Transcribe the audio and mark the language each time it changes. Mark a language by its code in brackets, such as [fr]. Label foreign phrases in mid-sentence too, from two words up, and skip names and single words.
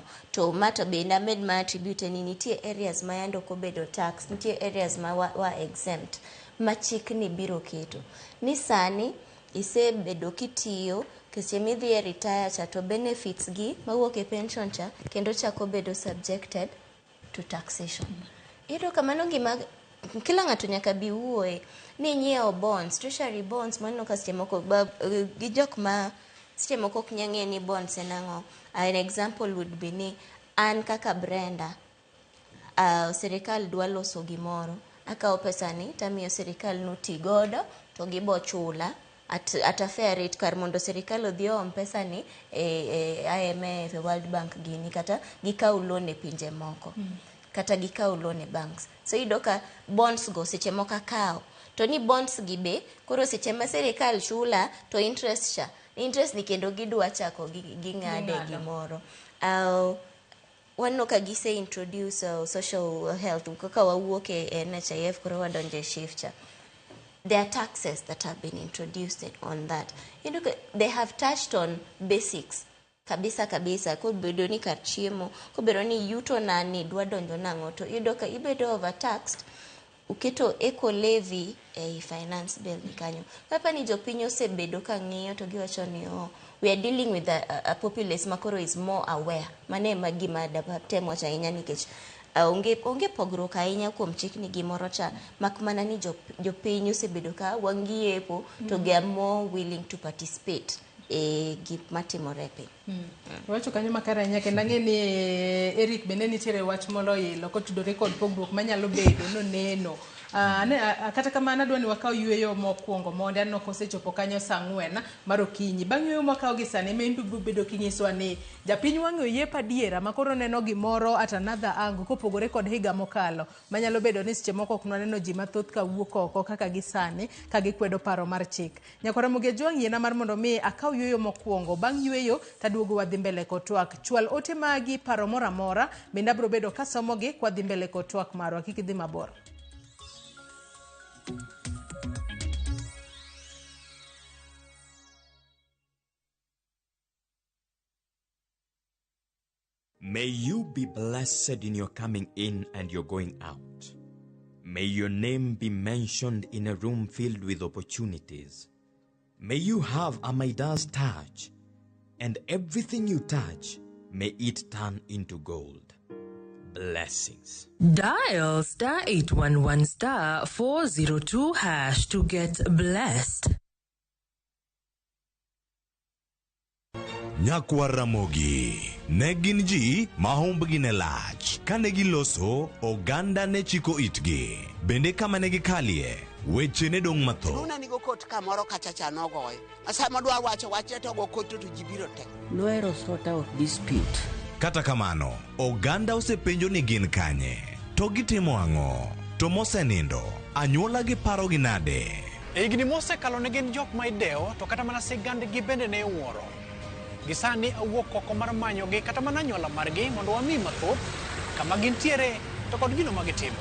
[luo] To mato [en] be named [luo] ma attribute ni nitie areas ma yando kobedo tax, nitie areas ma wa exempt ma chik ni biro keto ni sani isebedo kitiyo kese midhi e retire cha, to benefits gi mawuok e pension cha kendo chako bedo [en] subjected to taxation. [luo] Iyudo kamano gima kila ng'ato nyaka bi wuoye ni nyiewo bonds, [en] treasury bonds, [luo] maneno ka seche moko gi jok ma seche moko ok nyang'e ni bonds en ang'o. [en] An example would be [luo] ni an kaka Brenda, sirikal dwa loso gimoro, akawo pesani tamiyo sirikal noti godo to gibo chula [en] at a fair rate [luo] kar mondo sirikal odhi oom pesani IMF, World Bank gini, kata gikaw loan e pinje moko, kata gikaw loan e banks. So iyudo ka bonds go seche moko akawo, to ni bonds gi be koro seche ma sirikal chula to interest ni kendo gidwa chako ging'ade gimoro. Wanno ka gise [en] introduce social health [luo] kaka wawuok e NHIF koro wadonje shift cha. [en] There are taxes that have been introduced on that. You know, they have touched on basics [luo] kabisa kobedo ni kar chiemo, kobedo ni yuto nani dwa donjo nang'o, to iyudo ka ibedo overtaxed, uketo [en] eco levy [luo] e [en] finance bill [luo] ni kanyo. Papa ni jopiny osebedo ka ng'iyo to giwacho ni [en] we are dealing with a populace [luo] makoro [en] is more aware. [luo] Mane magima temo cha ahinya nikech onge pogruok ahinya kuom chikni gimoro cha, mak mana ni jopiny osebedo ka wang'iepo to [en] they are more willing to participate [luo] gik matimore piny. Wacho kanyo makara ahinya kendo ang'e ni Eric bende nitiere wach molo ilo kotudore kod pogruok manyalo bedo noneno. Kata kamano adwa ni wakaw yueyo mokwongo mondo anno kosechopo kanyo saa 4 mar okinyi. Bang' yueyo mwakaw gi sani membi bedo kinyisowa ni japiny wang'e oyiepa diera makoro neno gimoro [en] at another angle [luo] kopogore kod higa mokalo manyalo bedo ni seche moko ok nwaneno ji mathoth ka wuok oko kaka gisani ka gikwedo paro mar chik. Nyakora Muge Jwang' yiena mar mondo mi akaw yueyo mokwongo. Bang' yueyo taduogo wadhi mbele kod twak. Chwal ote magi paro mora mora bende abro bedo kasomo gi kwa dhi mbele kod twak marwa. Kik idhi mabor. [en] May you be blessed in your coming in and your going out. May your name be mentioned in a room filled with opportunities. May you have a Midas touch, and everything you touch, may it turn into gold. Blessings. Dial *811 402 hash to get blessed. [luo] Nyakwa Ramogi ne gin ji mahumbgi ne lach kane giloso oganda ne chiko itgi bende kama ne gikalie weche ne dong matho nuna nigo kot kamoro kachacha nogoyo asama dwa wache to go kot to jibiro te [en] Loero sort out dispute. [luo] kata kamano oganda osepenjo ni gin kanye to gitimo ang'o to mosenindo anyuola gi paro gi nade higni mosekalo ne gin jok ma idewo to kata mana sigand gi bende ne wuoro. Gisani awuok oko mar manyogi kata mana anyuola margi mondo wami mathoth kama gintiere to kod gino magitimo.